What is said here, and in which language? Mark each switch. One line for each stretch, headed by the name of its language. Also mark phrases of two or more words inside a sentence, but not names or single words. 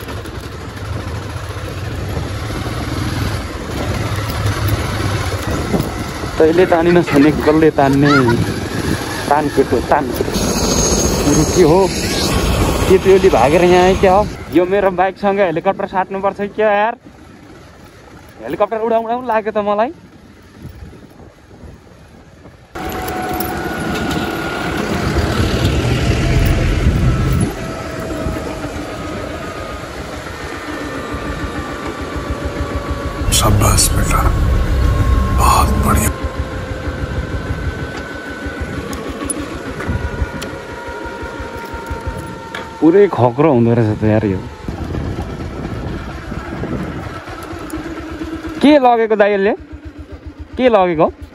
Nepali: तैँले तानिन छने कसले तान्ने, तान केटो तान। के हो के त्यो भागेर यहाँ आयो क्या हो? यो मेरो बाइकसँग हेलिकप्टर साट्नुपर्छ
Hindi: क्या यार।
Nepali: हेलिकप्टर उडाउँ लाग्यो त मलाई।
Hindi: शाबाश बेटा, बहुत बढ़िया।
Nepali: पुरै खक्रो हुँदो रहेछ त यार यो। के लगेको दाइले के लगेको?